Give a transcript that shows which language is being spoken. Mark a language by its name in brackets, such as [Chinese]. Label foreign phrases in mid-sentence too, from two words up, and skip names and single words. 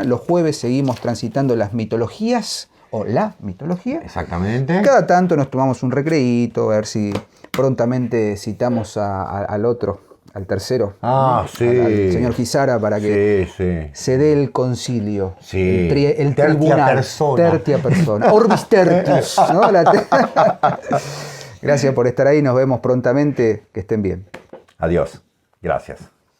[Spanish] Los jueves seguimos transitando las mitologías o la mitología. Exactamente. Cada tanto nos tomamos un recreíto, a ver si prontamente citamos al tercero, al señor Gisara, para que se dé el concilio, el tribunal, [Latin] tertia persona, orbis tertius, [Spanish] ¿no? Gracias por estar ahí, nos vemos prontamente, que estén bien. Adiós, gracias.